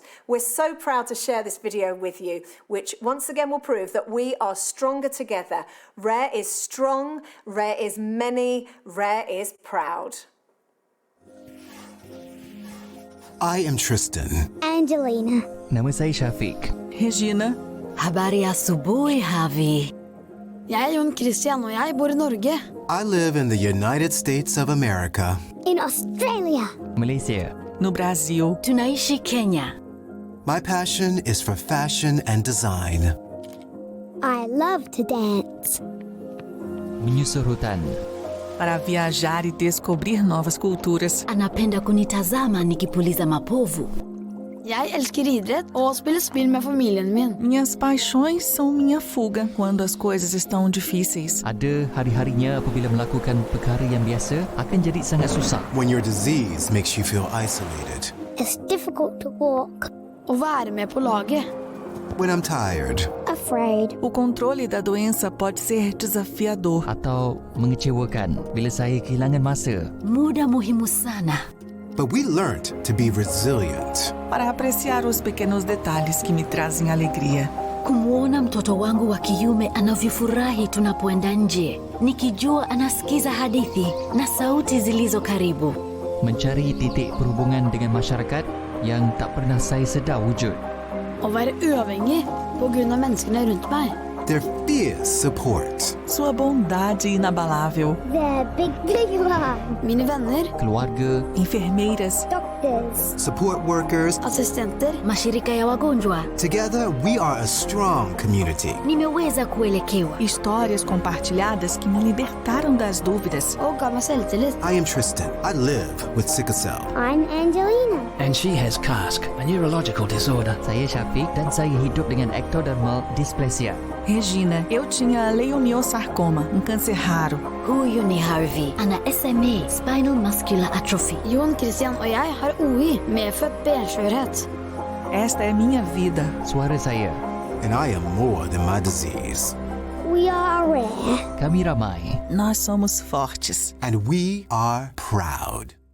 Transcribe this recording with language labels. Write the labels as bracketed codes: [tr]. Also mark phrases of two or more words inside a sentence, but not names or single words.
[en] We're so proud to share this video with you, which once again will prove that we are stronger together. Rare is strong, rare is many, rare is proud. I am Tristan. Angelina. [ms] Nama saya Syafiq. Regina. [sw] Habari asubuhi, Javi. [no] Jeg Jon Christian og jeg bor i Norge. [en] I live in the United States of America. In Australia. Malaysia. [pt] No Brasil. [sw] Tunaishi Kenya. [en] My passion is for fashion and design. I love to dance. [ms] Menyusur hutan. [pt] Para viajar e descobrir novas culturas. [sw] Anapenda kunitazama nikipuliza mapovu. [no] Jeg elsker idrett og spiller spill med familien min. [pt] Minhas paixões são minha fuga quando as coisas estão difíceis. [ms] Ada hari-harinya apabila melakukan perkara yang biasa akan jadi sangat susah. [en] When your disease makes you feel isolated. It's difficult to walk. [no] Å være med på laget. [en] When I'm tired. Afraid. [pt] O controle da doença pode ser desafiador. [ms] Atau mengecewakan bila saya kehilangan masa. [sw] Muda muhimu sana. [en] But we learned to be resilient. [pt] Para apreciar os pequenos detalhes que me trazem alegria. [sw] Kumwona mtoto wangu wa kiume anavyofurahi tunapoenda nje, nikijua anasikiza hadithi na sauti zilizo karibu. [ms] Mencari titik perhubungan dengan masyarakat yang tak pernah saya sedar wujud. [no] Å være uavhengig på grunn av menneskene rundt meg. [en] Their fierce support. [pt] Sua bondade inabalável. [en] Their big love. [no] Mine venner. [ms] Keluarga. [pt] Enfermeiras. [en] Doctors. Support workers. [no] Assistenter. [sw] Mashirika ya wagonjwa. [en] Together we are a strong community. [sw] Nimeweza kuelekewa. [pt] Histórias compartilhadas que me libertaram das dúvidas. [no] Og gav meg selvtillit. [en] I am Tristan. I live with sickle cell. I'm Angelina. And she has CASC, a neurological disorder. [ms] Saya Syafiq dan saya hidup dengan [en] ectodermal dysplasia. [pt] Regina, eu tinha leiomiosarcoma, câncer raro. [sw] Huyu ni Harvey, ana SMA, [en] spinal muscular atrophy. [no] Jon Christian og jeg har OI, medfødt benskjørhet. [pt] Esta é minha vida. [ms] Suara saya. [en] And I am more than my disease. We are rare. [ms] Kami ramai. [pt] Nós somos fortes. [en] And we are proud.